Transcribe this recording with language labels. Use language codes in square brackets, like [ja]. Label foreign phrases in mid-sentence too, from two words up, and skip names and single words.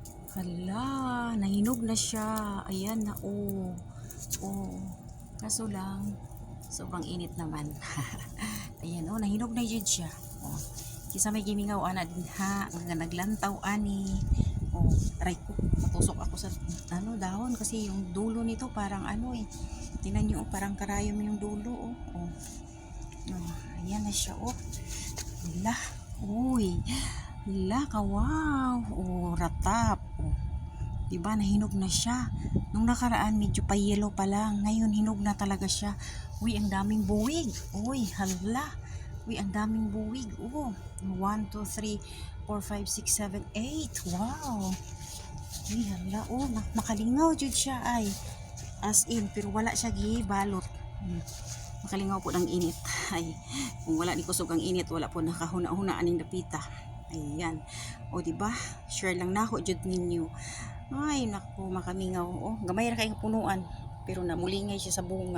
[tl] Hala, nahinog na siya. Ayan na, oh. Oh. Kaso lang, sobrang init naman. Ayan, oh, nahinog na yun siya. Oh. [ceb] Kisa may gimingaw, ana din ha. Nga naglantaw, ani. Oh, [tl] aray ko. Matusok ako sa dahon kasi yung dulo nito parang ano eh. Tingnan nyo, oh, parang karayom yung dulo, oh. Oh. Oh, ayan na siya, oh. Hala, uy. Hala, kawaw. Oh, ratap. Oh. Diba, nahinog na siya. Nung nakaraan, medyo pa yellow pa lang. Ngayon, hinog na talaga siya. Uy, ang daming buwig. Uy, hala. Uy, ang daming buwig. Oh, 1, 2, 3, 4, 5, 6, 7, 8. Wow. Uy, hala. [ceb] Oh, makalingaw jud siya ay. [en] As in, [ceb] pero wala siya gibalot. Makalingaw po ng init. Ay, kung wala ni kusog ang init, wala po nakahuna-huna aning dapita. [tl] Ayan. O, diba? [ceb] Share lang na ako jud ninyo. Ay, naku, makamingaw. Oh, gamay ra kayong punuan. Pero namulingay siya sa bunga.